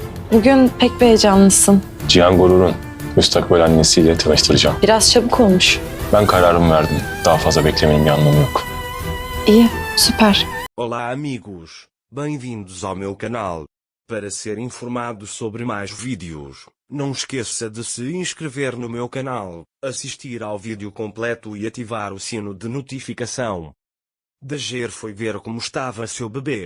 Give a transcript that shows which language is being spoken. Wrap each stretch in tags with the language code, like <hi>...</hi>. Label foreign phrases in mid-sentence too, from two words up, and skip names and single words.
<tr>Bugün pek bir heyecanlısın. Cihan Gorur'un müstakbel annesiyle tanıştıracağım. Biraz çabuk olmuş. Ben kararımı verdim. Daha fazla beklemenin bir anlamı yok. İyi, süper.</tr> <pt>Olá amigos, bem-vindos ao meu canal. Para ser informado sobre mais vídeos, não esqueça de se inscrever no meu canal, assistir ao vídeo completo e ativar o sino de notificação. Dager foi ver como estava seu bebê.</pt>